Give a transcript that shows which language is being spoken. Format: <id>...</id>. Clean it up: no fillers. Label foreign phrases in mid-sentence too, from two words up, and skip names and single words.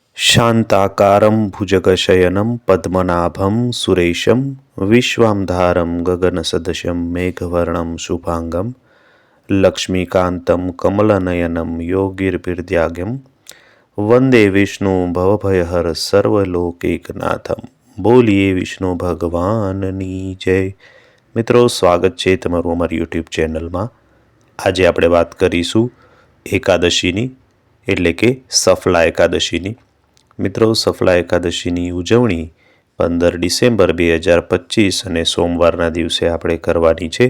<sa>शान्ताकारं भुजगशयनं पद्मनाभं सुरेशं विश्वांधारं गगनसदृशं मेघवर्णं शुभांगं लक्ष्मीकान्तं कमलनयनं योगिर्भिर्ध्यागं वंदे विष्णु भवभयहर सर्वलोकैकनाथं।</sa> <gu>બોલીએ વિષ્ણુ ભગવાનની જય। મિત્રો, સ્વાગત છે તમારું અમારી યુટ્યુબ ચેનલમાં। આજે આપણે વાત કરીશું એકાદશીની, એટલે કે સફલા એકાદશીની। મિત્રો, સફલા એકાદશીની ઉજવણી 15 ડિસેમ્બર 2025 અને સોમવારના દિવસે આપણે કરવાની છે।</gu>